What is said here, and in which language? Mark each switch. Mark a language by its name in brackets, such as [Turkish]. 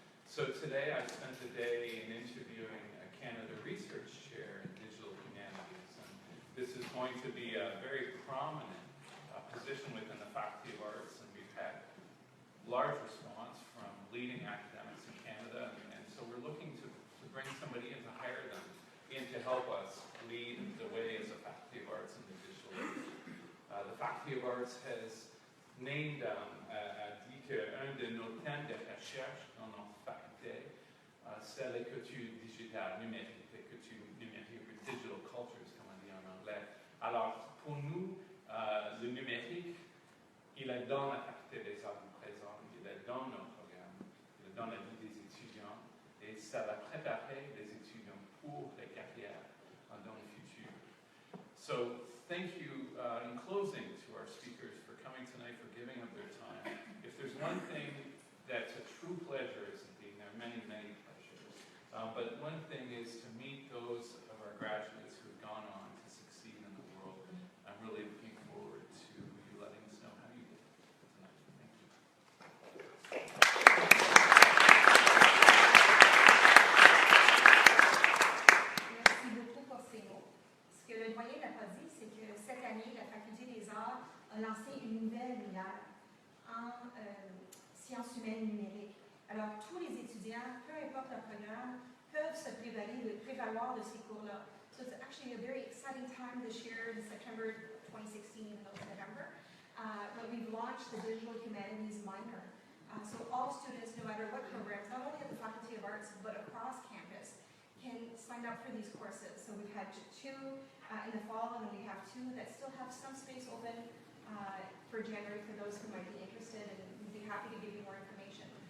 [English] So today I spent the day in interviewing a Canada Research Chair in Digital Humanities, and this is going to be a very prominent position within the Faculty of Arts, and we've had large response from leading academics in Canada, and so we're looking to bring somebody in to hire them in to help us lead the way as a Faculty of Arts in the digital age. The Faculty of Arts has named [French] dit qu'un de nos thèmes de recherche dans notre faculté, c'est la culture digitale, numérique, la culture numérique, [English] digital cultures, [French] comme on dit en anglais. Alors, pour nous, le numérique, il est dans la faculté des arts du présent, il est dans nos programmes, il est dans la vie des étudiants, et ça va préparer les étudiants pour les carrières dans le futur. [English] So, thank you in closing to our speakers for coming tonight, for giving up their time. If there's one thing that's a true pleasure, is indeed, there are many, many pleasures, but one thing is to meet those of our graduates who have gone on to succeed in the world. I'm really looking forward to you letting us know how you did tonight. Thank you. [French] Merci beaucoup pour ces mots. Ce que le doyen n'a pas dit, c'est que cette année, la Faculté des Arts a lancé une nouvelle lumière en sciences humaines numériques. Alors, tous les étudiants, peu importe leur programme, peuvent se prévaloir de ces cours-là. [English] So it's actually a very exciting time this year in September 2016, even though it's November, but we've launched the Digital Humanities minor. So all students, no matter what programs, not only at the Faculty of Arts, but across campus, can sign up for these courses. So we've had 2 in the fall, and we have 2 that still have some space open for January for those who might be interested, and we'd be happy to give you more information.